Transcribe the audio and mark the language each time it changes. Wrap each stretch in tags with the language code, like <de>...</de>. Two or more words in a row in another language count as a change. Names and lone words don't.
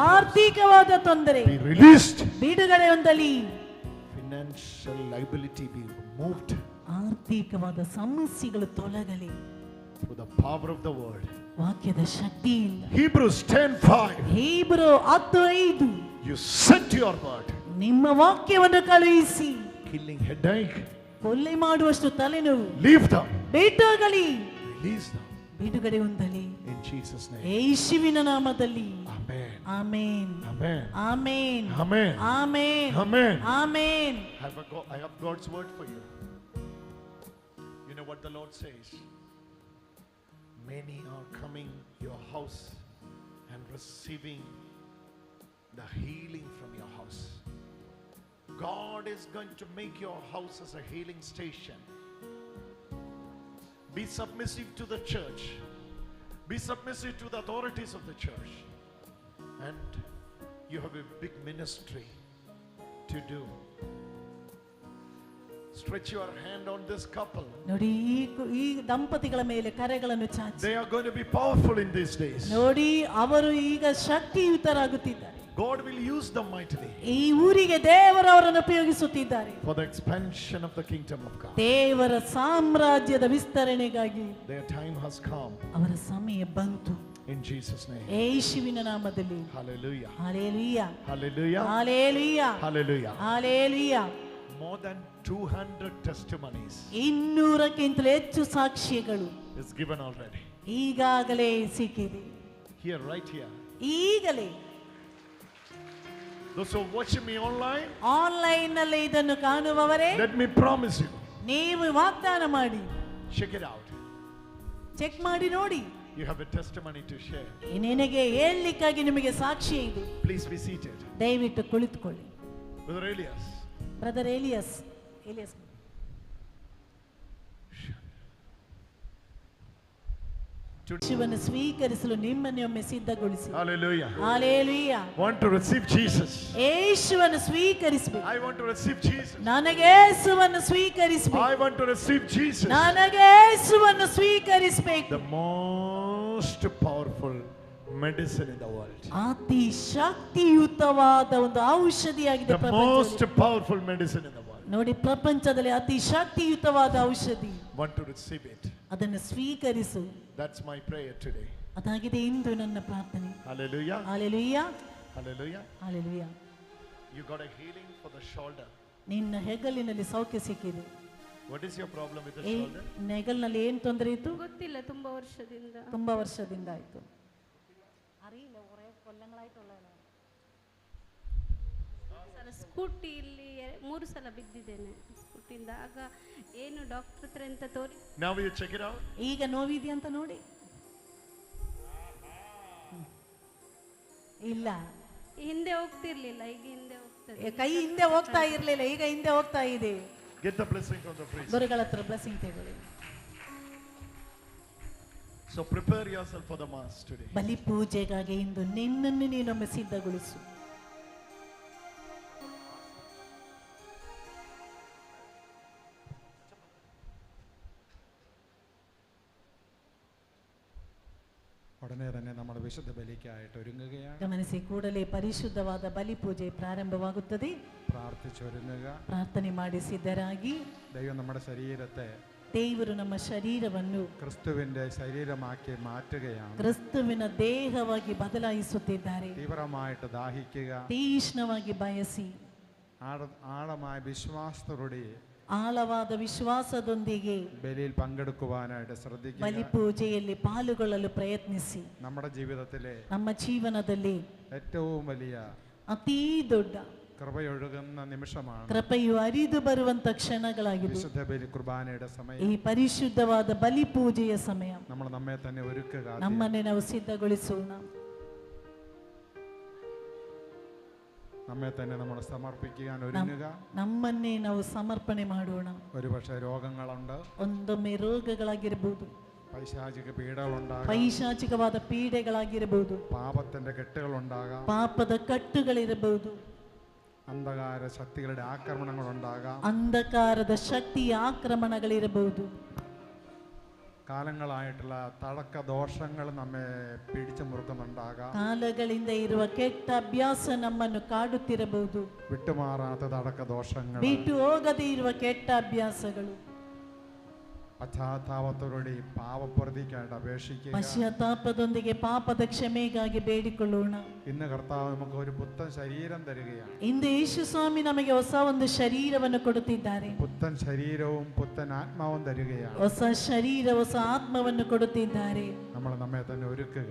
<kn>ಆರ್ಥಿಕವಾದ ತೊಂದರೆ.</kn> <en>Be released.</en> <kn>ಬಿಡುಗಡೆ ಹೊಂದಲಿ.</kn> <en>Financial liability be removed.</en> <kn>ಆರ್ಥಿಕವಾದ ಸಮಸ್ಯೆಗಳು ತೊಲಗಲಿ.</kn> <en>Through the power of the word.</en> <kn>ವಾಕ್ಯದ ಶಕ್ತಿಯಿಂದ.</kn> <en>Hebrews 10:5.</en> <kn>ಹೀಬ್ರೂ 10:5.</kn> <en>You sent your word.</en> <kn>ನಿಮ್ಮ ವಾಕ್ಯವನ್ನು ಕಳುಹಿಸಿ.</kn> <en>Killing headache.</en> <kn>ಕೊಲೆ ಮಾಡುವಷ್ಟು ತಲೆನೋವು.</kn> <en>Leave them.</en> <kn>ಬಿಟ್ಟುಗಲಿ.</kn> <en>Release them.</en> <kn>ಬಿಡುಗಡೆ ಹೊಂದಲಿ.</kn> <en>In Jesus' name.</en> <kn>ಯೇಸುವಿನ ನಾಮದಲ್ಲಿ.</kn> <en>Amen.</en> <kn>ಆಮೆನ್.</kn> <en>Amen.</en> <kn>ಆಮೆನ್.</kn> <en>Amen.</en> <kn>ಆಮೆನ್.</kn> <en>Amen.</en> <kn>ಆಮೆನ್.</kn> <en>I have God's word for you. You know what the Lord says? Many are coming your house and receiving the healing from your house. God is going to make your house as a healing station. Be submissive to the church. Be submissive to the authorities of the church. And you have a big ministry to do. Stretch your hand on this couple.</en> <kn>ನೋಡಿ ಈ ದಂಪತಿಗಳ ಮೇಲೆ ಕರೆಗಳನ್ನು ಚಾಚಿ.</kn> <en>They are going to be powerful in these days.</en> <kn>ನೋಡಿ ಅವರು ಈಗ ಶಕ್ತಿಯುತರಾಗುತ್ತಿದ್ದಾರೆ.</kn> <en>God will use them mightily.</en> <kn>ಈ ಊರಿಗೆ ದೇವರು ಅವರನ್ನು ಉಪಯೋಗಿಸುತ್ತಿದ್ದಾರೆ.</kn> <en>For the expansion of the kingdom of God.</en> <kn>ದೇವರ ಸಾಮ್ರಾಜ್ಯದ ವಿಸ್ತರಣೆಗಾಗಿ.</kn> <en>Their time has come.</en> <kn>ಅವರ ಸಮಯ ಬಂತು.</kn> <en>In Jesus' name.</en> <kn>ಯೇಸುವಿನ ನಾಮದಲ್ಲಿ.</kn> <en>Hallelujah. Hallelujah. Hallelujah. Hallelujah. Hallelujah. Hallelujah. More than 200 testimonies.</en> <kn>200ಕ್ಕಿಂತಲೂ ಹೆಚ್ಚು ಸಾಕ್ಷ್ಯಗಳು.</kn> <en>Is given already.</en> <kn>ಈಗಾಗಲೇ ಸಿಕ್ಕಿದೆ.</kn> <en>Here, right here.</en> <kn>ಈಗಲೇ.</kn> <en>Those who are watching me online.</en> <kn>ಆನ್ಲೈನ್ ನಲ್ಲಿ ಇದನ್ನು ಕಾಣುವವರೇ.</kn> <en>Let me promise you.</en> <kn>ನೀವು ವಾಗ್ದಾನ ಮಾಡಿ.</kn> <en>Check it out.</en> <kn>ಚೆಕ್ ಮಾಡಿ ನೋಡಿ.</kn> <en>You have a testimony to share.</en> <kn>ನಿನಗೆ ಹೇಳಲಿಕ್ಕಾಗಿ ನಿಮಗೆ ಸಾಕ್ಷಿ ಇದೆ.</kn> <en>Please be seated.</en> <kn>ದಯವಿಟ್ಟು ಕುಳಿತುಕೊಳ್ಳಿ.</kn> <en>Brother Elias.</en> <kn>ಬ್ರದರ್ ಎಲಿಯಸ್. ಶಿವನ ಸ್ವೀಕರಿಸಲು ನಿಮ್ಮನ್ನು ಒಮ್ಮೆ ಸಿದ್ಧಗೊಳಿಸಿ.</kn> <en>Hallelujah. Hallelujah. Want to receive Jesus.</en> <kn>ಯೇಸುವನ್ನು ಸ್ವೀಕರಿಸಬೇಕು.</kn> <en>I want to receive Jesus.</en> <kn>ನನಗೆ ಯೇಸುವನ್ನು ಸ್ವೀಕರಿಸಬೇಕು.</kn> <en>I want to receive Jesus.</en> <kn>ನನಗೆ ಯೇಸುವನ್ನು ಸ್ವೀಕರಿಸಬೇಕು.</kn> <en>The most powerful medicine in the world.</en> <kn>ಅತಿ ಶಕ್ತಿಯುತವಾದ ಒಂದು ಔಷಧಿಯಾಗಿದೆ</kn> <en>The most powerful medicine in the world.</en> <kn>ನೋಡಿ ಪ್ರಪಂಚದಲ್ಲಿ ಅತಿ ಶಕ್ತಿಯುತವಾದ ಔಷಧಿ.</kn> <en>Want to receive it.</en> <kn>ಅದನ್ನು ಸ್ವೀಕರಿಸು.</kn> <en>That's my prayer today.</en> <kn>ಅದಾಗಿದೆ ಇಂದು ನನ್ನ ಪ್ರಾರ್ಥನೆ.</kn> <en>Hallelujah. Hallelujah. Hallelujah. Hallelujah. You got a healing for the shoulder.</en> <kn>ನಿನ್ನ ಹೆಗಲಿನಲ್ಲಿ ಸೌಖ್ಯ ಸಿಕ್ಕಿದೆ.</kn> <en>What is your problem with the</en> <kn>ಈ</kn> <en>shoulder?</en> <kn>ನೆಗಲ್ನಲ್ಲಿ ಏನು ತೊಂದರೆ ಇತ್ತು? ಗೊತ್ತಿಲ್ಲ, ತುಂಬಾ ವರ್ಷದಿಂದ. ತುಂಬಾ ವರ್ಷದಿಂದ ಆಯ್ತು. ಸ್ಕೂಟಿ ಇಲ್ಲಿ 3 ಸಲ ಬಿದ್ದಿದ್ದೇನೆ ಸ್ಕೂಟಿಯಿಂದ. ಆಗ ಏನು ಡಾಕ್ಟರ್ ಹತ್ರ ಅಂತ ತೋರಿ.</kn> <en>Now you check it out.</en> <kn>ಈಗ ನೋವಿದೆಯಾ ಅಂತ ನೋಡಿ. ಇಲ್ಲ, ಹಿಂದೆ ಹೋಗ್ತಿರ್ಲಿಲ್ಲ, ಈಗ ಹಿಂದೆ ಹೋಗ್ತದೆ. ಕೈ ಹಿಂದೆ ಹೋಗ್ತಾ ಇರ್ಲಿಲ್ಲ, ಈಗ ಹಿಂದೆ ಹೋಗ್ತಾ ಇದೆ.</kn> <en>Get the blessing from the priest.</en> <kn>ಗುರುಗಳ ಹತ್ರ ಬ್ಲೆಸ್ಸಿಂಗ್ ತಗೊಳ್ಳಿ.</kn> <en>So prepare yourself for the mass today.</en> <kn>ಬಲಿ ಪೂಜೆಗಾಗಿ ಇಂದು ನಿನ್ನನ್ನು ನೀನೊಮ್ಮೆ ಸಿದ್ಧಗೊಳಿಸು.</kn> <ml>ഉടനെ തന്നെ നമ്മൾ വിശുദ്ധ ബലിക്കായിട്ട് ഒരുങ്ങുകയാണ്.</ml> <kn>ಗಮನಿಸಿ, ಕೂಡಲೇ ಪರಿಶುದ್ಧವಾದ ಬಲಿ ಪೂಜೆ ಪ್ರಾರಂಭವಾಗುತ್ತದೆ.</kn> <ml>പ്രാർത്ഥിച്ചൊരുങ്ങുക,</ml> <kn>ಪ್ರಾರ್ಥನೆ ಮಾಡಿ ಸಿದ್ಧರಾಗಿ.</kn> <ml>ദൈവം നമ്മുടെ ശരീരത്തെ,</ml> <kn>ದೇವರು ನಮ್ಮ ಶರೀರವನ್ನು</kn> <ml>ക്രിസ്തുവിന്റെ ശരീരമാക്കി മാറ്റുകയാണ്.</ml> <kn>ಕ್ರಿಸ್ತುವಿನ ದೇಹವಾಗಿ ಬದಲಾಯಿಸುತ್ತಿದ್ದಾರೆ.</kn> <ml>തീവ്രമായിട്ട് ദാഹിക്കുക,</ml> <kn>ತೀಕ್ಷ್ಣವಾಗಿ ಬಯಸಿ,</kn> <ml>ആഴമായ വിശ്വാസത്തോടെ</ml> <kn>ಆಳವಾದ ವಿಶ್ವಾಸದೊಂದಿಗೆ</kn> <ml>ബലിയിൽ പങ്കെടുക്കുവാനായിട്ട് ശ്രദ്ധിക്കുക.</ml> <kn>ಬಲಿ ಪೂಜೆಯಲ್ಲಿ ಪಾಲ್ಗೊಳ್ಳಲು ಪ್ರಯತ್ನಿಸಿ.</kn> <ml>നമ്മുടെ ജീവിതത്തിലെ,</ml> <kn>ನಮ್ಮ ಜೀವನದಲ್ಲಿ</kn> <ml>ഏറ്റവും വലിയ</ml> <kn>ಅತೀ ದೊಡ್ಡ</kn> <ml>കൃപയൊഴുകുന്ന നിമിഷമാണ്,</ml> <kn>ಕೃಪೆಯು ಹರಿದು ಬರುವಂತ ಕ್ಷಣಗಳಾಗಿದೆ</kn> <ml>വിശുദ്ധ ബലി കുർബാനയുടെ സമയം.</ml> <kn>ಈ ಪರಿಶುದ್ಧವಾದ ಬಲಿ ಪೂಜೆಯ ಸಮಯ.</kn> <ml>നമ്മൾ നമ്മെ തന്നെ ഒരുക്കുക,</ml> <kn>ನಮ್ಮನ್ನೇ ನಾವು ಸಿದ್ಧಗೊಳಿಸೋಣ.</kn> <ml>നമ്മെ തന്നെ നമ്മൾ സമർപ്പിക്കാൻ ഒരുങ്ങുക.</ml> <kn>ನಮ್ಮನ್ನೇ ನಾವು ಸಮರ್ಪಣೆ ಮಾಡೋಣ.</kn> <ml>ഒരുപക്ഷെ രോഗങ്ങളുണ്ട്,</ml> <kn>ಒಂದೊಮ್ಮೆ ರೋಗಗಳಾಗಿರಬಹುದು,</kn> <ml>പൈശാചിക പീഡകളുണ്ടാകാം,</ml> <kn>ಪೈಶಾಚಿಕವಾದ ಪೀಡೆಗಳಾಗಿರಬಹುದು,</kn> <ml>പാപത്തിന്റെ കെട്ടുകളുണ്ടാകാം,</ml> <kn>ಪಾಪದ ಕಟ್ಟುಗಳಿರಬಹುದು,</kn> <ml>അന്ധകാര ശക്തികളുടെ ആക്രമണങ്ങളുണ്ടാകാം,</ml> <kn>ಅಂಧಕಾರದ ಶಕ್ತಿಯ ಆಕ್ರಮಣಗಳಿರಬಹುದು,</kn> <ml>കാലങ്ങളായിട്ടുള്ള തടക്ക ദോഷങ്ങൾ നമ്മെ പിടിച്ചു മുറുക്കുന്നുണ്ടാകാം,</ml> <kn>ಕಾಲಗಳಿಂದ ಇರುವ ಕೆಟ್ಟ ಅಭ್ಯಾಸ ನಮ್ಮನ್ನು ಕಾಡುತ್ತಿರಬಹುದು,</kn> <ml>വിട്ടുമാറാത്ത തടക്ക ദോഷങ്ങൾ,</ml> <kn>ಬಿಟ್ಟು ಹೋಗದೇ ಇರುವ ಕೆಟ್ಟ ಅಭ್ಯಾಸಗಳು.</kn> <ml>പശ്ചാത്താപത്തോടെ പാപപ്രതിക്കായിട്ട് അപേക്ഷിക്കുക.</ml> <kn>ಪಶ್ಚಾತ್ತಾಪದೊಂದಿಗೆ ಪಾಪದ ಕ್ಷಮೆಗಾಗಿ ಬೇಡಿಕೊಳ್ಳೋಣ.</kn> <ml>ഇന്ന് കർത്താവ് നമുക്ക് ഒരു പുത്തൻ ശരീരം തരികയാണ്.</ml> <kn>ಇಂದು ಯೇಸು ಸ್ವಾಮಿ ನಮಗೆ ಹೊಸ ಒಂದು ಶರೀರವನ್ನು ಕೊಡುತ್ತಿದ್ದಾರೆ.</kn> <ml>പുത്തൻ ശരീരവും പുത്തൻ ആത്മാവും തരികയാണ്.</ml> <kn>ಹೊಸ ಶರೀರ, ಹೊಸ ಆತ್ಮವನ್ನು ಕೊಡುತ್ತಿದ್ದಾರೆ.</kn> <ml>നമ്മൾ നമ്മെ തന്നെ ഒരുക്കുക.</ml>